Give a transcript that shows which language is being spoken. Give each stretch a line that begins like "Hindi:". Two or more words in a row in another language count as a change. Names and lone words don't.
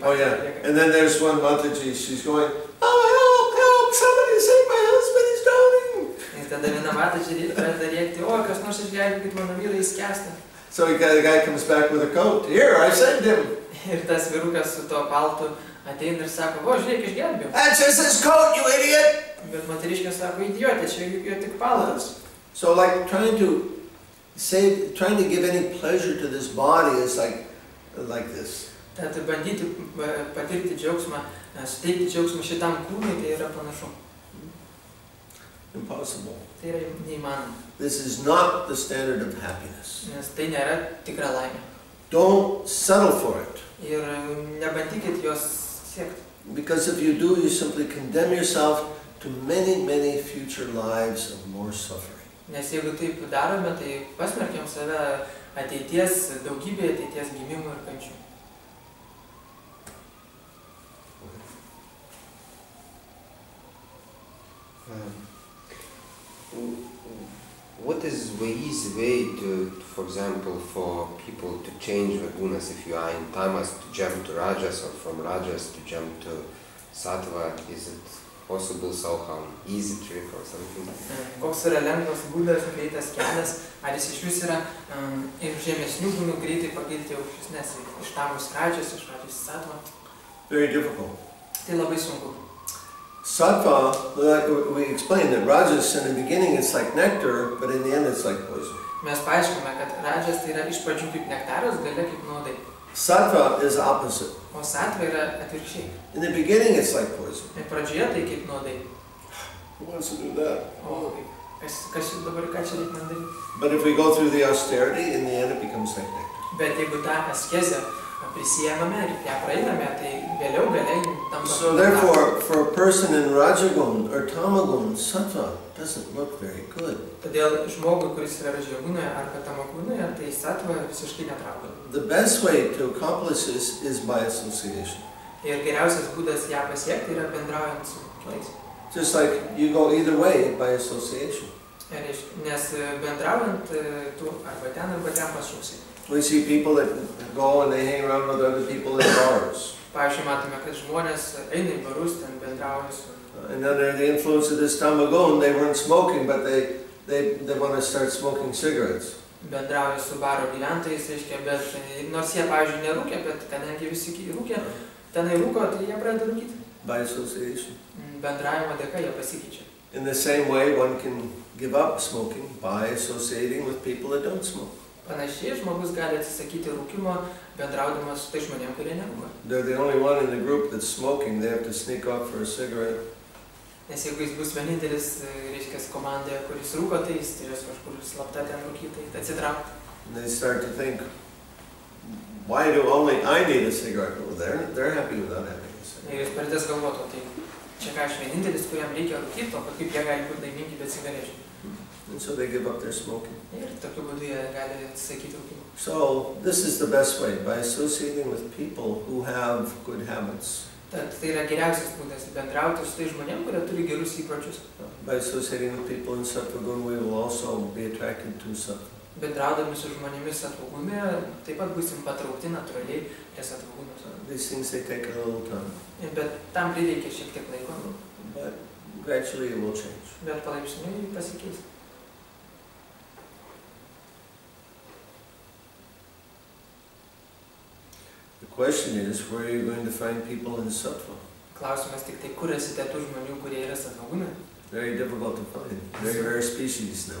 English: Oh yeah, and then there's one Mataji, she's going, oh help, help, somebody save my husband, he's drowning.
Lithuanian: Ir tada viena Mataji pradeda rėkti, o, kas nors išgelbėkit mano vyrą, jis skęsta.
English: So the guy comes back with a coat, here, I saved him.
Lithuanian: Ir tas vyrukas su to paltu ateina ir sako, o, žiūrėk, išgelbėjau.
English: That's just his coat, you idiot!
Lithuanian: Bet moteriškė sako, idiotė, čia jo tik paltas.
English: So like trying to give any pleasure to this body is like this.
Lithuanian: Tad bandyti patirti džiaugsmą, suteikti džiaugsmą šitam kūnui, tai yra panašu.
English: Impossible.
Lithuanian: Tai yra neįmanoma.
English: This is not the standard of happiness.
Lithuanian: Nes tai nėra tikra laimė.
English: Don't settle for it.
Lithuanian: Ir nebandykit jos siekti.
English: Because if you do, you simply condemn yourself to many, many future lives of more suffering.
Lithuanian: Nes jeigu taip darome, tai pasmerkiam save daugybė ateities gimimų ir kančių.
English: What is the easy way to, for example, for people to change the gunas if you are in tamas to jump to rajas or from rajas to jump to sattva? Is it possible somehow, easy trick or something?
Lithuanian: Koks yra lengvas būdas, greitas kelias, ar jis iš vis yra iš žemesnių gunų greitai pakilti aukštesnes, iš tamus rajas, iš rajas į sattva?
English: Very difficult.
Lithuanian: Tai labai sunku.
English: Sattva, like we explained that rajas in the beginning it's like nectar, but in the end it's like poison.
Lithuanian: Mes paaiškime, kad rajas tai yra iš pradžių kaip nektaras, gale kaip nuodai.
English: Sattva is opposite.
Lithuanian: O sattva yra atvirkščiai.
English: In the beginning it's like poison.
Lithuanian: Ir pradžioje tai kaip nuodai.
English: Who wants to do that?
Lithuanian: O kas dabar ką čia reikia man daryti?
English: But if we go through the austerity, in the end it becomes like nectar.
Lithuanian: Bet jeigu tą askezę prisijėmame ir ją praeiname, tai vėliau galiai tampa.
English: So therefore, for a person in Rajagun or Tamagun, sattva doesn't look very good.
Lithuanian: Todėl žmogui, kuris yra Rajagunoje arba Tamagunoje, tai sattva visiškai netraukia.
English: The best way to accomplish this is by association.
Lithuanian: Ir geriausias būdas ją pasiekti yra bendraujant su kitais.
English: Just like you go either way by association.
Lithuanian: Nes bendraujant tu arba ten pašauksi.
English: We see people that go and they hang around with other people in bars.
Lithuanian: Pavyzdžiui, matome, kad žmonės eina į barus, ten bendrauja su...
English: And under the influence of this tamagun, they weren't smoking, but they want to start smoking cigarettes.
Lithuanian: Bendrauja su baro gyventojais, reiškia, bet nors jie, pavyzdžiui, nerūkė, bet kadangi visi rūkė, tenai rūko, tai jie pradeda rūkyti.
English: By association.
Lithuanian: Bendravimo dėka jie pasikeičia.
English: In the same way, one can give up smoking by associating with people that don't smoke.
Lithuanian: Panašiai, žmogus gali atsisakyti rūkimo, bendraudamas su tai žmonėm, kurie nerūko.
English: They're the only one in the group that's smoking. They have to sneak off for a cigarette.
Lithuanian: Nes jeigu jis bus vienintelis, reiškia, komandoje, kuris rūko, tai jis turės kažkur slapta ten rūkyti, atsitraukti.
English: And they start to think, why do only I need a cigarette over there? They're happy without having a cigarette.
Lithuanian: Ir jis pradės galvoti, tai čia ką aš vienintelis, kuriam reikia rūkyti, o kaip jie gali būti laimingi be cigarečių.
English: And so they give up their smoking.
Lithuanian: Ir tokiu būdu jie gali atsisakyti rūkimo.
English: So this is the best way, by associating with people who have good habits.
Lithuanian: Tad tai yra geriausias būdas bendrauti su tai žmonėm, kurie turi gerus įpročius.
English: By associating with people in
Sanskrit: sattva gun,
English: we will also be attracted to sattva.
Lithuanian: Bendraudami su žmonėmis sattva gume, taip pat būsim patraukti natūraliai prie sattva gunos.
English: These things, they take a little time.
Lithuanian: Bet tam prireikia šiek tiek laiko.
English: But gradually it will change.
Lithuanian: Bet palaipsniui pasikeis.
English: The question is, where are you going to find people in sattva?
Lithuanian: Klausimas tik tai, kur esite tų žmonių, kurie yra sattva gume?
English: Very difficult to find. Very rare species now.